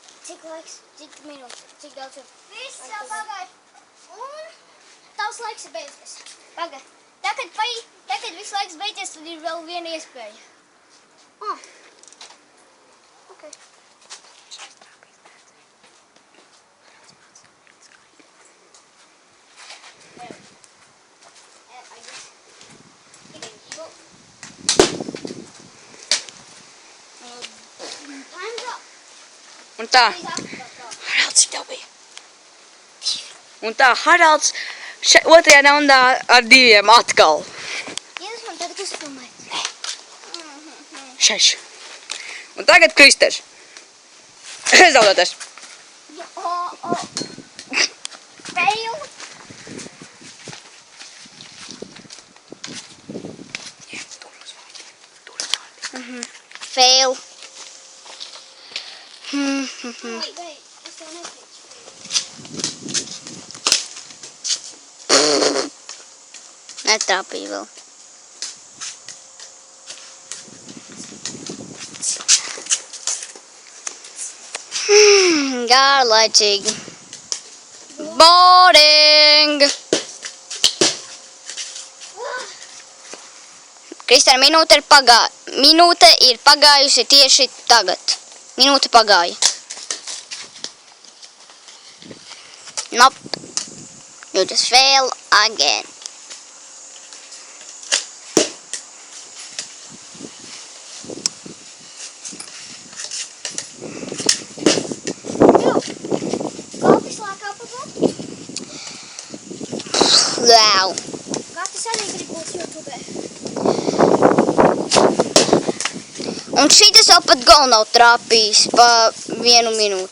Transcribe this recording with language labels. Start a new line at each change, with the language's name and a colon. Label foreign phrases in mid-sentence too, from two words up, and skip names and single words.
Latvian: Cik laiks? Cik minūtes? Cik daudz ir? Viss jau pagāja. Un tavs laiks ir beidzies. Pagaid. Tagad viss laiks beidzies, tad ir vēl viena iespēja.
English: Ok. Time's up.
Latvian: Un tā,
English: Please after.
Latvian: Haralds, cik tev bija? Un tā, Haralds otrajā raundā ar 2 atkal. Iedus man tad, kas filmē. 6. Un tagad Kristers. Zaudētājs. Fail. Fail. Wait, es tev neticu. Netrāpīju vēl. Garlaicīgi. Boring. Kristāna, minūte ir pagājusi tieši tagad. Minūte pagāja.
English: Nope. You just fail again. Wow.
Latvian: Gatis arī grib būt YouTube. Un šitas jau pat gal nav trāpījis pa 1 minūte.